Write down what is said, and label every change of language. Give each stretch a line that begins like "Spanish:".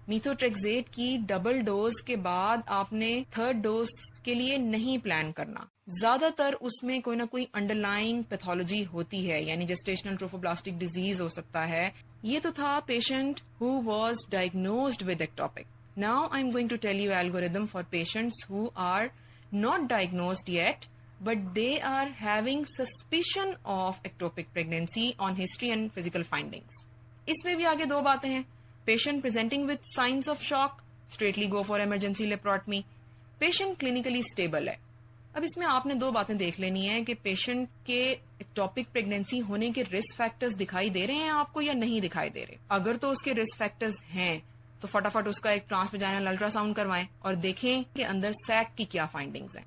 Urdu: میتھوٹریکزیٹ کی double dose کے بعد آپ نے 3rd ڈوز کے لیے نہیں پلان کرنا. زیادہ تر اس میں کوئی نہ کوئی انڈر لائنگ پیتھولوجی ہوتی ہے, یعنی جسٹیشنل ٹروفوبلاسٹک ڈیزیز ہو سکتا ہے. یہ تو تھا
English: Patient who was diagnosed with ectopic. Now I am going to tell you algorithm for patients who are not diagnosed yet, but they are having suspicion of ectopic pregnancy on history and physical findings.
Urdu: اس میں بھی آگے 2 باتیں ہیں.
English: Patient presenting with signs of shock, straightly go for emergency laparotomy. Patient clinically stable ہے.
Urdu: اب اس میں آپ نے 2 باتیں دیکھ لینی ہے کہ پیشنٹ کے ایکٹوپک پریگنینسی ہونے کے رسک فیکٹرز دکھائی دے رہے ہیں آپ کو یا نہیں دکھائی دے رہے. اگر تو اس کے رسک فیکٹرز ہیں تو فٹافٹ اس کا ایک ٹرانسویجائنل الٹرا ساؤنڈ کروائیں اور دیکھیں کہ اندر سیک کی کیا فائنڈنگز ہیں.